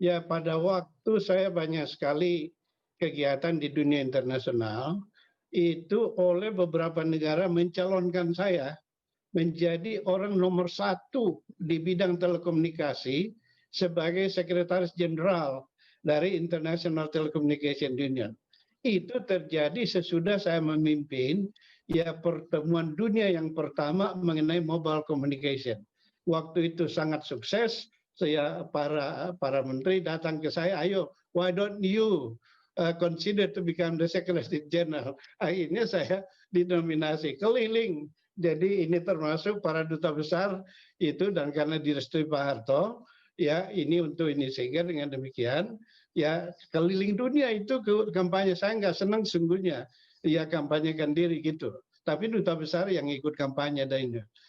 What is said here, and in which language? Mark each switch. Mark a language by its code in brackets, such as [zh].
[id] Pada waktu saya banyak sekali kegiatan di dunia internasional, itu oleh beberapa negara mencalonkan saya menjadi orang nomor 1 di bidang telekomunikasi sebagai sekretaris jenderal dari International Telecommunication Union. Itu terjadi sesudah saya memimpin pertemuan dunia yang pertama mengenai mobile communication. Waktu itu sangat sukses. Para menteri datang ke saya, ayo, [en] why don't you consider to become the Secretary General? [id] Akhirnya saya dinominasi keliling. Jadi ini termasuk para duta besar itu, dan karena direstui Pak Harto, ini untuk ini, sehingga dengan demikian keliling dunia itu kampanye. Saya nggak senang sungguhnya kampanyekan diri gitu, tapi duta besar yang ikut kampanye dari ini.